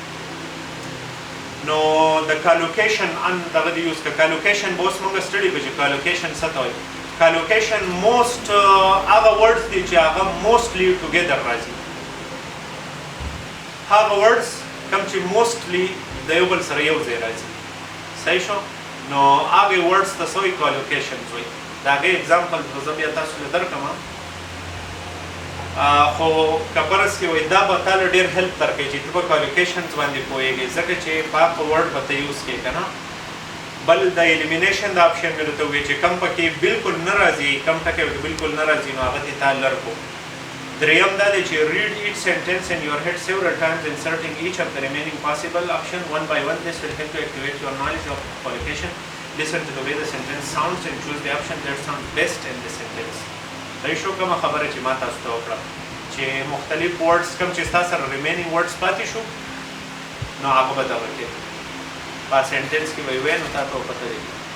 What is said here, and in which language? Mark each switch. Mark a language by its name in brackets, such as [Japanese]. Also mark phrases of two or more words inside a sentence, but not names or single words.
[Pashto] نو د کالوکیشن دغه د یوز که کالوکیشن به اوس موږ سټډي کړو چې کالوکیشن څه ته وایي [English] collocation most [Pashto] هغه words دي چې هغه [English] mostly together [Pashto] راځي. هغه words کوم چې mostly د یو بل سره یو ځای راځي. صحیح شو؟ نو هغه words ته څه وایي collocations وایي. د هغې example زه بیا تاسو له درکړم خو که فرض کې وایي دا به تاله ډېر هیلپ درکوي چې ته په collocations باندې پوهېږې ځکه چې په هغه word به ته یوز کړې که نه. بل د الیمینیشن د آپشن مې درته ووایي چې کوم پکې بالکل نه راځي کوم ټکی پکې بالکل نه راځي نو هغه دې تا لر کړو. دریم دا دی چې [English] read each sentence in your head several times inserting each of the remaining possible option one by one. This will help you activate your knowledge of collocation. Listen to the way the sentence sounds and choose the option that sounds best in the sentence. [Pashto] صحیح شو؟ کومه خبره چې ما تاسو ته وکړه چې مختلف words کوم چې ستا سره [English] remaining words [Pashto] پاتې شو نو هغه به دغه کې په سنټنس کې به یې وایي نو تا ته به پته لګي.